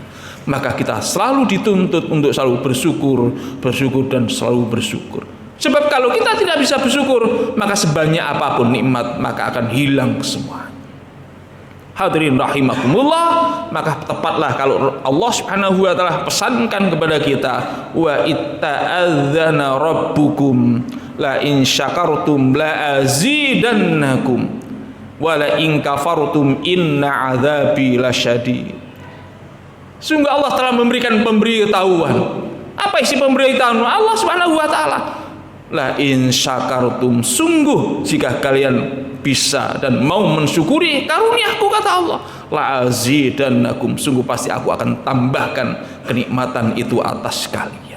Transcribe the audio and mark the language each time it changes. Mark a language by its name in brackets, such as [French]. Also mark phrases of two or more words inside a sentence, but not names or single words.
[Indonesian] Maka kita selalu dituntut untuk selalu bersyukur dan selalu bersyukur. Sebab kalau kita tidak bisa bersyukur, maka sebanyak apapun nikmat maka akan hilang semua. [Arabic] حاضرين رحمكم الله, [Indonesian] maka tepatlah kalau Allah [Arabic] سبحانه وتعالى [Indonesian] pesankan kepada kita, [Arabic] وإذ تأذن ربكم لئن شكرتم لأزيدنكم ولئن كفرتم إن عذابي لشديد. [Indonesian] Sungguh Allah telah memberikan pemberitahuan. Apa isi pemberitahuan Allah [Arabic] سبحانه وتعالى? لئن شكرتم, [Indonesian] sungguh jika kalian bisa dan mau mensyukuri karuniaku, kata Allah, [Arabic] لأزيدنكم, [Indonesian] sungguh pasti aku akan tambahkan kenikmatan itu atas kalian.